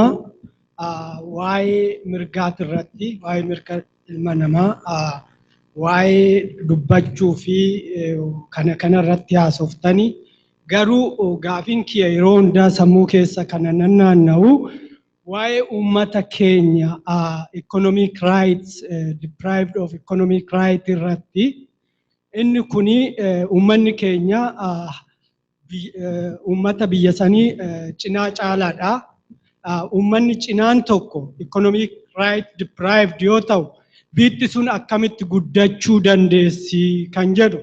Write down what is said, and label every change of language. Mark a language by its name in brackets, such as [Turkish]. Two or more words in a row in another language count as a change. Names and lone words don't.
[Oromo] Waa'ee mirgaati irratti, waa'ee mirga ilma namaa, waa'ee dubbachuu fi kana irratti haasoftanii. Garuu gaafin kiyya yeroo hundaa sammuu keessa kana naanna'u waa'ee uummata keenya [English] economic rights, deprived of economic rights [Oromo] irratti inni kuni uummanni keenya uummata biyya sanii cinaa caalaadha. Uummanni cinaan tokko [English] economic rights deprived [Oromo] yoo ta'u biyyi sun akkamitti guddachuu dandeessi kan jedhu.